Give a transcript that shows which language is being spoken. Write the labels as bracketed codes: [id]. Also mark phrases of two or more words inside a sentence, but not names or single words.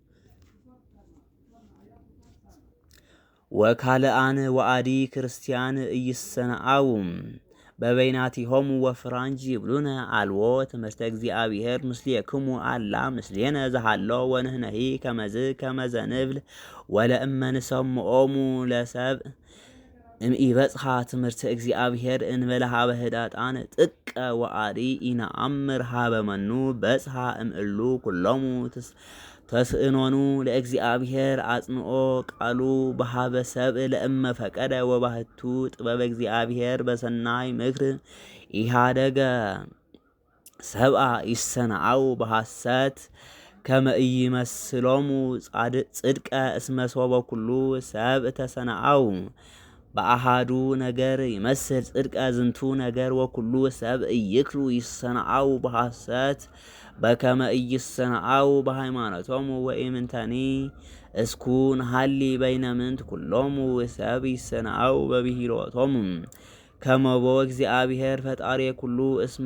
[gez] ወካልአን ወአዲ ክርስቲያን ኢይሰነአው በበይናቲሆሙ ወፍራንጅ ይብሉነ አልዎ ትምህርተ እግዚአብሔር ምስሌክሙ አላ ምስሌነ ዘሃሎ ወንህነሂ ከመዘ ንብል ወለእመ ንሰምዖሙ ለሰብእ እምኢበጽሐ ትምህርተ እግዚአብሔር እንበለ ሀበ ህዳጣን ጥቀ ወአዲ ኢነአምር ሀበ መኑ በጽሐ እምእሉ ኩሎሙ ተስእኖኑ ለእግዚአብሔር አጽንኦ ቃሉ በሃበ ሰብእ ለእመ ፈቀደ ወባህቱ ጥበበ እግዚአብሔር በሰናይ ምክር ኢሃደገ ሰብአ ይሰናአው በሐሰት ከመ ኢይመስሎሙ ጽድቀ እስመ ሶበ ኩሉ ሰብእ ተሰናአው በአሃዱ ነገር ይመስል ጽድቀ ዝንቱ ነገር ወኩሉ ሰብእ ይክሉ ይሰናአው በሐሰት በከመ ኢይሰናአው በሃይማኖቶሙ ወኢምንተኒ እስኩ ንሃሊ በይነምንት ኩሎሙ ሰብ ይሰናአው በብሂሎቶሙ ከመቦ እግዚአብሔር ፈጣሪ ኩሉ እስመ